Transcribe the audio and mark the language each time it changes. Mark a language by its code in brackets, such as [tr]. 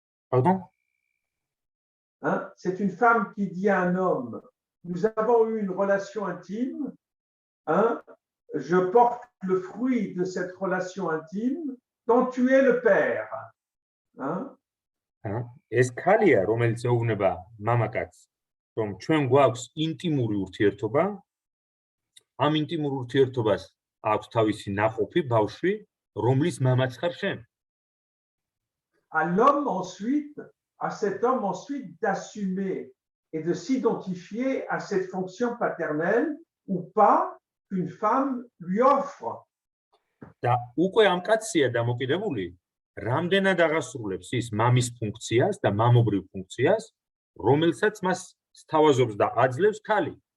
[fr] Pardon? Hein? C'est une femme qui dit à un homme, nous avons eu une relation intime, hein? Je porte le fruit de cette relation intime dont tu es le père. Hein? [ka] ეს ქალია, რომელიც ეუბნება მამაკაცს, რომ ჩვენ გვაქვს ინტიმური ურთიერთობა, ამ ინტიმურ ურთიერთობას აქვს თავისი ნაყოფი, ბავშვი, რომლის მამაც ხარ შენ. [fr] À l'homme ensuite, à cet homme ensuite d'assumer et de s'identifier à cette fonction paternelle ou pas qu'une femme lui offre. [ka] და უკვე ამ კაცია დამოკიდებული, რამდენად აღასრულებს ის მამის ფუნქციას და მამობრივ ფუნქციას, რომელსაც მას სთავაზობს და აძლევს ქალი.